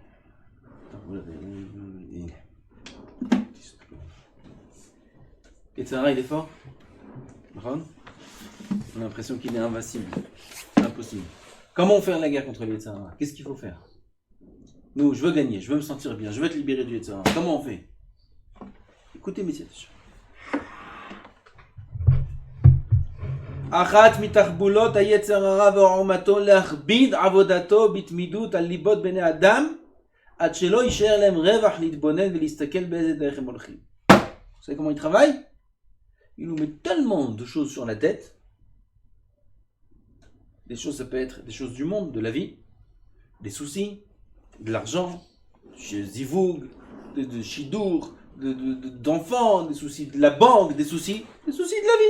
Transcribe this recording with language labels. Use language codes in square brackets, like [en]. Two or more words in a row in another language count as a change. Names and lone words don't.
[he] יצר הרע, [fr] il est fort? On a l'impression qu'il est invincible. C'est impossible. Comment faire la guerre contre le [he] יצר הרע? [fr] Qu'est-ce qu'il faut faire? Nous, je veux gagner, je veux me sentir bien, je veux être libéré du [he] יצר הרע. [fr] Comment on fait? Écoutez, messieurs. [he] אחת מתחבולות היצר הרע ועורמתו להכביד עבודתו בתמידות על ליבות בני אדם עד שלא יישאר להם רווח להתבונן ולהסתכל באיזה דרך הם הולכים. [fr] Vous savez comment il travaille? Il nous met tellement de choses sur la tête. Des choses, ça peut être des choses du monde, de la vie, des soucis, de l'argent, de zivoug, de shidour, d'enfants, des soucis de la banque, des soucis de la vie.